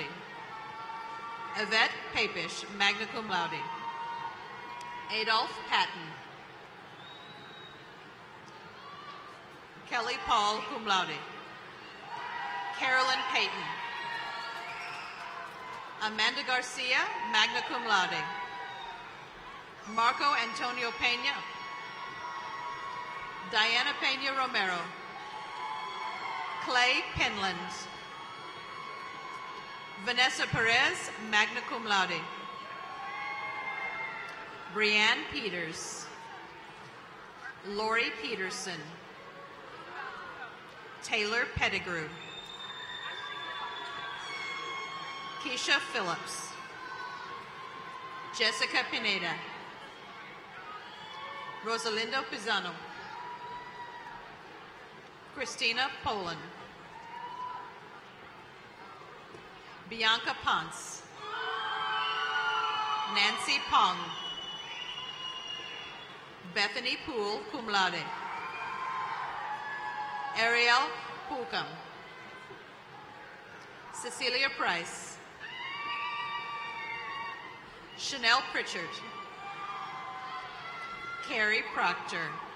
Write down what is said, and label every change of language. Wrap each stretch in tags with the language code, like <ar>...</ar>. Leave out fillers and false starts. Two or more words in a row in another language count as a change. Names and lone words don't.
<en>Yvette Papish,</en> <la>magna cum laude.</la> <en>Adolph Patton. Kelly Paul,</en> <la>cum laude.</la> <en>Carolyn Payton. Amanda Garcia,</en> <la>magna cum laude.</la> <en>Marco Antonio Pena. Diana Pena Romero. Clay Penland. Vanessa Perez,</en> <la>magna cum laude.</la> <en>Brianne Peters. Lori Peterson. Taylor Pettigrew. Keisha Phillips. Jessica Pineda. Rosalindo Pisano. Christina Poland. Bianca Ponce. Nancy Pong. Bethany Poole,</en> <la>cum laude.</la> <en>Ariel Pulcum. Cecilia Price. Chanel Pritchard. Carrie Proctor.</en>